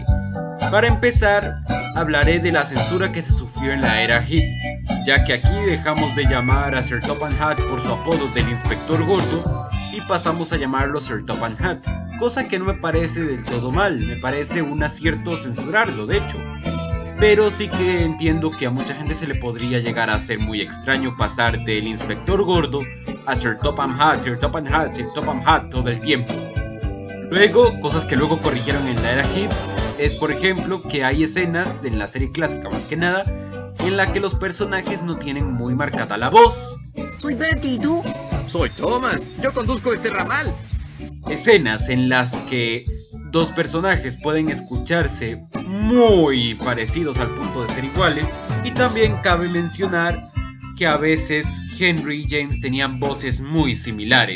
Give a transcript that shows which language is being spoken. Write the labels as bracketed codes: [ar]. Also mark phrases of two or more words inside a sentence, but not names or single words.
[es] Para empezar, hablaré de la censura que se sufrió en la era hit, ya que aquí dejamos de llamar a Sir Topham Hatt por su apodo del Inspector Gordo y pasamos a llamarlo Sir Topham Hatt, cosa que no me parece del todo mal, me parece un acierto censurarlo de hecho. Pero sí que entiendo que a mucha gente se le podría llegar a hacer muy extraño pasar del Inspector Gordo a Sir Topham Hatt, Sir Topham Hatt, Sir Topham Hatt todo el tiempo. Luego, cosas que luego corrigieron en la era Hip, es por ejemplo que hay escenas en la serie clásica más que nada en la que los personajes no tienen muy marcada la voz. Soy Bertie, ¿y tú? Soy Thomas, yo conduzco este ramal. Escenas en las que dos personajes pueden escucharse muy parecidos al punto de ser iguales, y también cabe mencionar que a veces Henry y James tenían voces muy similares.